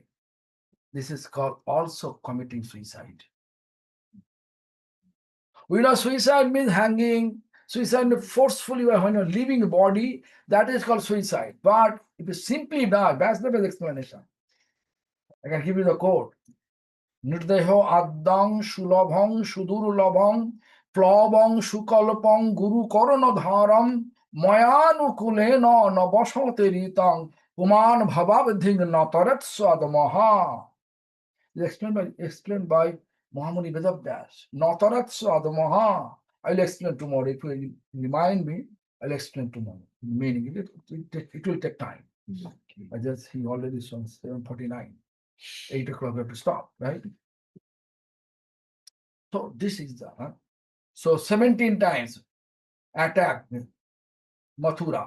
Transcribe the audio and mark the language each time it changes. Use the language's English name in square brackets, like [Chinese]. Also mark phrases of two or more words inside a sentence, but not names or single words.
[English] This is called also committing suicide. We know suicide means hanging, suicide means forcefully when you're leaving the body, that is called suicide. But if you simply die, that's the best explanation. I can give you the quote. [Sanskrit] नृदेहम् आद्यं सुलभं सुदुर्लभं प्लवं सुकल्पं गुरु कर्णधारम् मयानुकूलेन नभस्वतेरितं पुमान् भवाब्धिं न तरेत् स आत्महा. [English] Explained by Mahamuni Vedabhyas. [Sanskrit] न तरेत् स आत्महा. [English] I'll explain tomorrow. If you remind me, I'll explain tomorrow. Meaning it will take time. He already saw 7:49. 8 o'clock we have to stop, right? So this is the so 17 times attack Mathura.